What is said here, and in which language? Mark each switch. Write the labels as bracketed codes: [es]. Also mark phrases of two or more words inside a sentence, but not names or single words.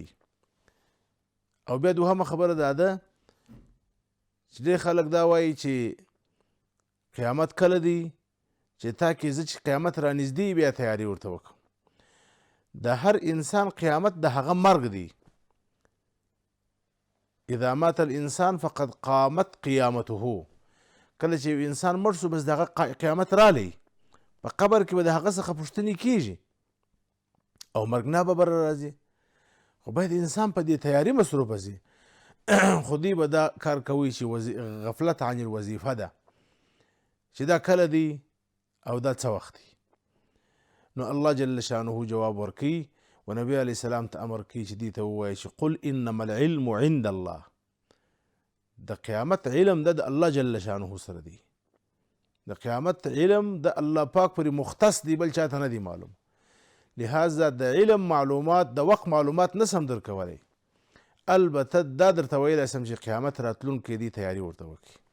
[ps] او بیا دوهمه خبره دا ده چې ډېر خلک دا وایي چې قیامت کله دی، چې تا کې زه چې قیامت را نږدې بیا تیاري ورته وکړم. د هر انسان قیامت د هغه مرګ دی. [ar] اذا مات الانسان فقد قامت قیامته. [ps] کله چې یو انسان مړ شو بس دغه قیامت رالی، په قبر کې به د هغه څخه پوښتنې کیږي او مرګ نه به بره راځي. خو باید انسان په دې تیاري مصروفه سي. خو دوی به دا کار کوي چې [ar] غفلت عن الوظیفه [ps] ده، چې دا کله دی او دا څه وخت دی. نو الله جل شانه جواب ورکوي و نبی علیه السلام ته امر کوي چې دې ته ووایي چې [ar] قل انما العلم عند الله. [ps] د قیامت علم د الله جل شانه سره دی. د قیامت علم د الله پاک پورې مختص دی، بل چاته نه دی معلوم. لہذا د علم معلومات د وخت معلومات نسم درکولی، البته دا درته ویلی سم چې قیامت راتلونکی دی تیاری ورته وکړي.